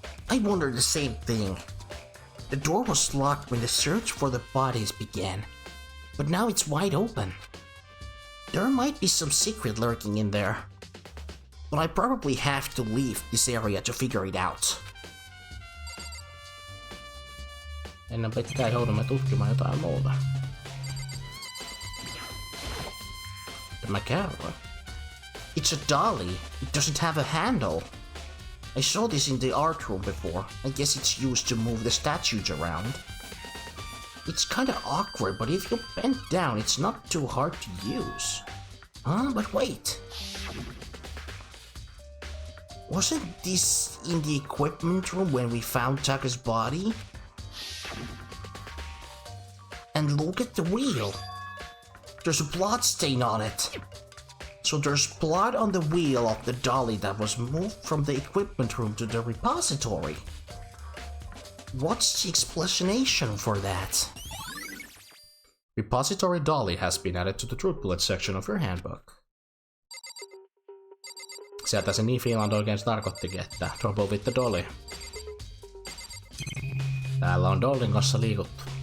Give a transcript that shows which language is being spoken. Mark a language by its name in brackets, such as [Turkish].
[English] I wonder the same thing. The door was locked when the search for the bodies began, but now it's wide open. There might be some secret lurking in there, but I probably have to leave this area to figure it out. [Finnish] Ennen pitkää joudumme tutkimaan jotain muuta. Tämä kerro. [English] It's a dolly. It doesn't have a handle. I saw this in the art room before. I guess it's used to move the statues around. It's kinda awkward, but if you bend down, it's not too hard to use. But wait. Wasn't this in the equipment room when we found Taka's body? And look at the wheel. There's a blood stain on it. So there's blood on the wheel of the dolly that was moved from the equipment room to the repository. What's the explanation for that? Repository dolly has been added to the truth bullet section of your handbook. [Finnish] Sieltä se niin Finland oikein tarkoittikin, että [English] trouble with the dolly. [Finnish] Täällä on dollin kanssa liikuttu.